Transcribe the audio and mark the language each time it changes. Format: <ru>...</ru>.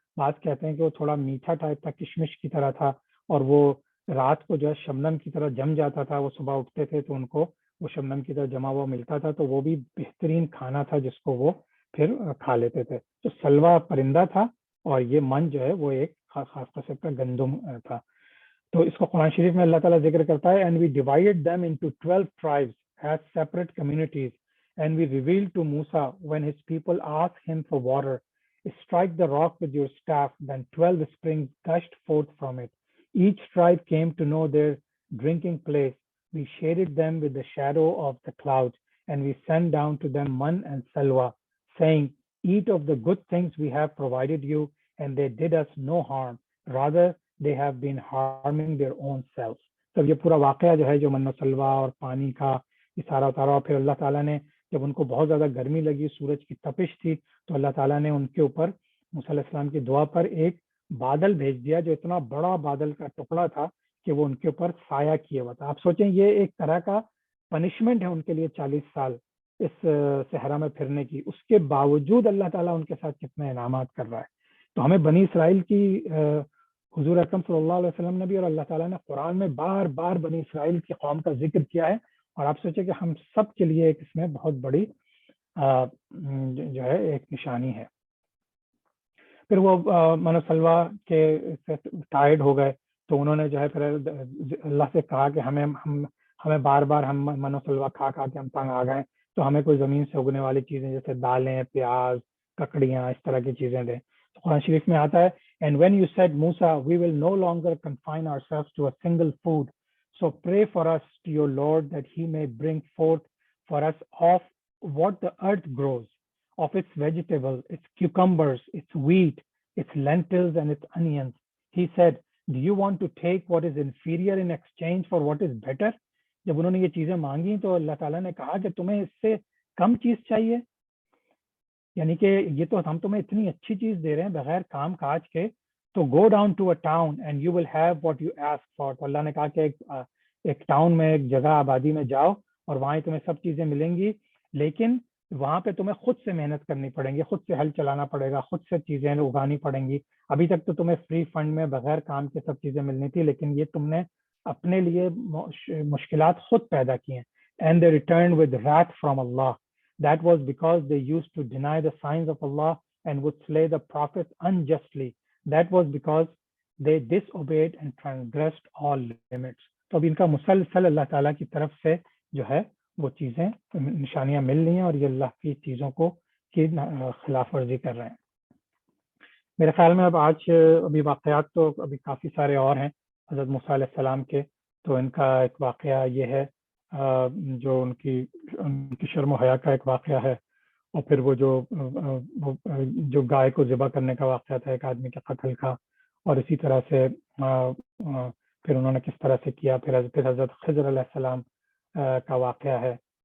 <ur>بات کہتے ہیں کہ وہ تھوڑا میٹھا ٹائپ تھا, کشمش کی طرح تھا, اور وہ رات کو جو ہے شبنم کی طرح جم جاتا تھا. وہ صبح اٹھتے تھے تو ان کو وہ شبنم کی طرح جمع ہوا ملتا تھا, تو وہ بھی بہترین کھانا تھا جس کو وہ پھر کھا لیتے تھے. تو سلوہ پرندہ تھا اور یہ من جو ہے وہ ایک خاص قسم کا گندم تھا. تو اس کو قرآن شریف میں اللہ تعالیٰ ذکر کرتا ہے,</ur> <en>and we divided them into 12 tribes as separate communities, and we revealed to Musa when his people asked him for water, strike the rock with your staff, then 12 springs gushed forth from it. Each tribe came to know their drinking place. We shaded them with the shadow of the clouds, and we sent down to them man and salwa, saying, eat of the good things we have provided you, and they did us no harm. Rather, they have been harming their own selves.</en> <ur>تو یہ پورا واقعہ جو ہے جو من و سلوہ اور پانی کا اشارہ اتارا. اور پھر اللہ تعالیٰ نے جب ان کو بہت زیادہ گرمی لگی, سورج کی تپش تھی, تو اللہ تعالیٰ نے ان کے اوپر موسیٰ علیہ السلام کی دعا پر ایک بادل بھیج دیا جو اتنا بڑا بادل کا ٹکڑا تھا کہ وہ ان کے اوپر سایہ کیے ہوا تھا. آپ سوچیں یہ ایک طرح کا پنشمنٹ ہے ان کے لیے 40 سال اس صحرا میں پھرنے کی. اس کے باوجود اللہ تعالیٰ ان کے ساتھ کتنے انعامات کر رہا ہے. تو ہمیں بنی اسرائیل کی حضور اکرم صلی اللہ علیہ وسلم نے بھی اور اللہ تعالیٰ نے قرآن میں بار بار بنی اسرائیل کی قوم کا ذکر کیا ہے. اور آپ سوچیں کہ ہم سب کے لیے ایک اس میں بہت بڑی جو ہے ایک نشانی ہے. پھر وہ من و سلوہ کے ٹائرڈ ہو گئے تو انہوں نے جو ہے پھر اللہ سے کہا کہ ہمیں بار بار ہم من و سلوہ کھا کے ہم تنگ آ گئے, تو ہمیں کوئی زمین سے اگنے والی چیزیں جیسے دالیں, پیاز, ککڑیاں, اس طرح کی چیزیں دیں. تو قرآن شریف میں آتا ہے,</ur> <en>and when you said Musa, we will no longer confine ourselves to a single food, so pray for us to your Lord that he may bring forth for us of what the earth grows, of its vegetables, its cucumbers, its wheat, its lentils, and its onions. He said, do you want to take what is inferior in exchange for what is better?</en> <ur>جب انہوں نے یہ چیزیں مانگی تو اللہ تعالیٰ نے کہا کہ تمہیں اس سے کم چیز چاہیے, یعنی کہ یہ تو ہم تمہیں اتنی اچھی چیز دے رہے ہیں بغیر کام کاج کے, تو</ur> <en>Go down to a town and you will have what you ask for.</en> <ur>تو اللہ نے کہا کہ ایک ٹاؤن میں, ایک جگہ آبادی میں جاؤ اور وہاں تمہیں سب چیزیں ملیں گی, لیکن وہاں پہ تمہیں خود سے محنت کرنی پڑیں گی, خود سے ہل چلانا پڑے گا, خود سے چیزیں اگانی پڑیں گی. ابھی تک تو تمہیں فری فنڈ میں بغیر کام کے سب چیزیں ملنی تھی, لیکن یہ تم نے اپنے لیے مشکلات خود پیدا کی ہیں.</ur> <en>And they returned with wrath from Allah. That was because they used to deny the signs of Allah and would slay the prophets unjustly. That was because they disobeyed and transgressed all limits.</en> <ur>تو اب ان کا مسلسل اللہ تعالیٰ کی طرف سے جو ہے وہ چیزیں نشانیاں مل رہی ہیں اور یہ اللہ کی چیزوں کو کی خلاف ورزی کر رہے ہیں. میرے خیال میں اب آج ابھی واقعات تو ابھی کافی سارے اور ہیں حضرت موسیٰ علیہ السلام کے. تو ان کا ایک واقعہ یہ ہے جو ان کی شرم و حیا کا ایک واقعہ ہے, اور پھر وہ جو گائے کو ذبح کرنے کا واقعہ تھا ایک آدمی کے قتل کا, اور اسی طرح سے پھر انہوں نے کس طرح سے کیا, پھر حضرت خضر علیہ السلام کا واقعہ ہے.</ur>